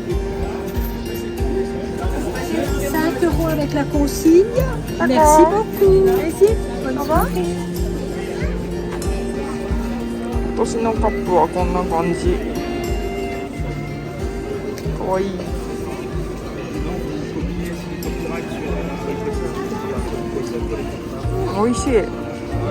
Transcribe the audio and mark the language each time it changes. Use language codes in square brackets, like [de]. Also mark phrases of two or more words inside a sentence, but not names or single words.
[fr] 5 € avec la consigne. Merci beaucoup. Merci. Bonne soirée. [ja] 今年のカップはこんな感じ。かわいい。美味しい。